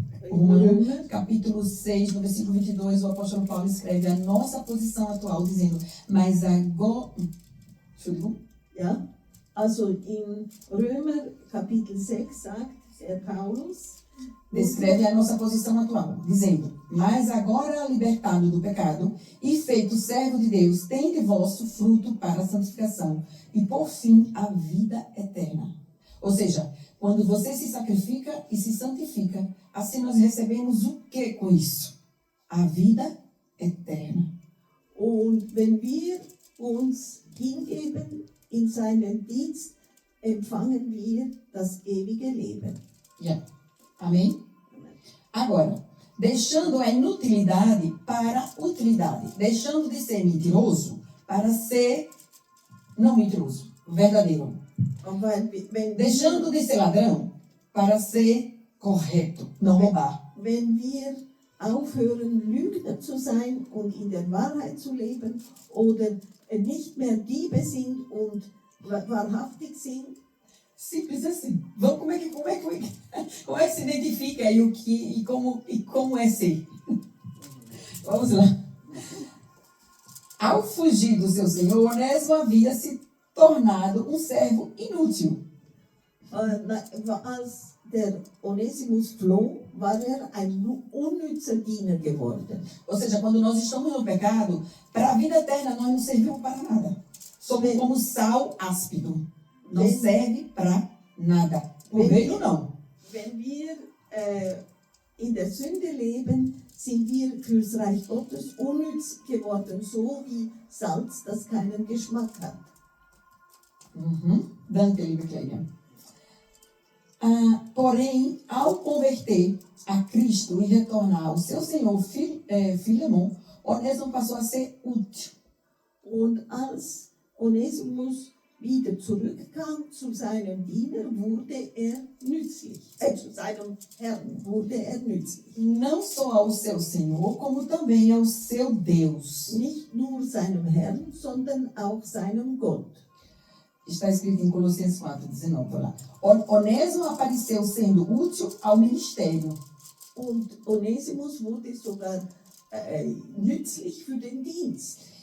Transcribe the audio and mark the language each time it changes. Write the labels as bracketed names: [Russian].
[Portuguese] Romanos, capítulo 6, no versículo 22, o apóstolo Paulo escreve a nossa posição atual, dizendo, mas agora... [German] Entschuldigung. Ja, also in Römer Kapitel 6 sagt der Paulus, [Portuguese] Descreve a nossa posição atual, dizendo, mas agora libertado do pecado e feito servo de Deus, tende vosso fruto para a santificação e, por fim, a vida eterna. Ou seja, quando você se sacrifica e se santifica, assim nós recebemos o que com isso? A vida eterna. [German] und wenn wir uns hingeben in seinen Dienst, empfangen wir das ewige Leben. [Portuguese] Yeah. Amém? Agora, deixando a inutilidade para a utilidade. Deixando de ser mentiroso para ser não mentiroso, verdadeiro. [German] Und wenn [Portuguese] Deixando de ser ladrão para ser correto, não roubar. [German] wenn wir aufhören, Lügner zu sein und in der Wahrheit zu leben oder nicht mehr Diebe sind und wahrhaftig sind, [Portuguese] Simples assim. Vamos, como é que se identifica e como é ser? Vamos lá. Ao fugir do seu senhor, Onésimo havia se tornado um servo inútil. [German] als der Onesimus floh, war ein unnützer Diener geworden. [Portuguese] Ou seja, quando nós estamos no pecado, para a vida eterna nós não servimos para nada. Somos como sal áspido. Não serve para nada. O reino não. [German] Wenn wir in der Sünde leben, sind wir fürs Reich Gottes unnütz geworden, so wie Salz, das keinen Geschmack hat. Danke, liebe Cleia. [Portuguese] Porém, ao converter a Cristo e retornar ao seu senhor Filemon, Onésimo passou a ser útil. [German] Und als Onesimus wieder zurückkam zu seinem Diener, wurde er nützlich. Zu seinem Herrn wurde er nützlich. [Portuguese] Não só ao seu senhor, como também ao seu Deus. [German] Nicht nur seinem Herrn, sondern auch seinem Gott. [Portuguese] Está escrito em Colossenses 4:19 lá. Onésimo apareceu sendo útil ao ministério. [German] Und Onesimus wurde sogar nützlich für den Dienst.